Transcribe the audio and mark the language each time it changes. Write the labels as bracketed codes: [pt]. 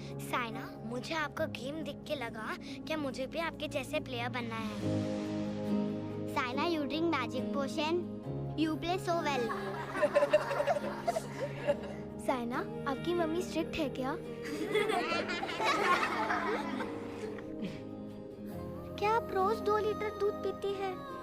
[hi] साइना, मुझे आपका गेम देख के लगा कि मुझे भी आपके जैसे प्लेयर बनना है. [en] Saina, you drink magic potion. You play so well. [hi] Saina, आपकी मम्मी स्ट्रिक्ट है क्या? क्या आप रोज 2 लीटर दूध पीती है?